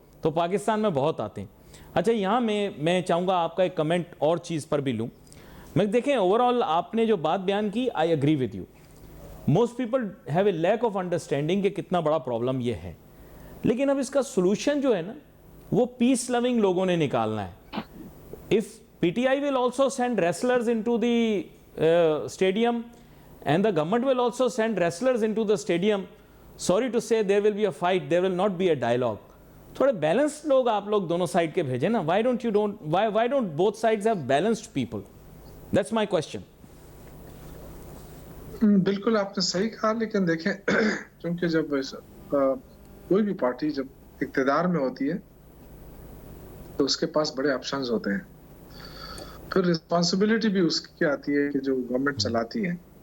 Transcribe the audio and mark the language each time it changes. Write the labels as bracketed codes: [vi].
[ur] تو پاکستان میں بہت آتے ہیں. اچھا، یہاں میں چاہوں گا آپ کا ایک کمنٹ اور چیز پر بھی لوں. میں دیکھیں اوورآل آپ نے جو بات بیان کی، [en] I agree with you. Most people have a lack of understanding [ur] کہ کتنا بڑا پرابلم یہ ہے، لیکن اب اس کا سولوشن جو ہے نا وہ پیس لوننگ لوگوں نے نکالنا ہے. [en] If P T I will also send wrestlers into the stadium and the government will also send wrestlers into the stadium, sorry to say there will be a fight, there will not be a dialogue. [ur] تھوڑے balanced لوگ آپ لوگ دونوں side کے بھیجیں نا. [en] why don't both sides have balanced people? That's my question. [ur] بالکل آپ نے صحیح کہا، لیکن دیکھیں چونکہ جب کوئی بھی پارٹی جب اقتدار میں ہوتی ہے تو اس کے پاس بڑے آپشنز ہوتے ہیں، پھر رسپانسبلٹی بھی اس کی آتی ہے کہ جو گورنمنٹ چلاتی ہے.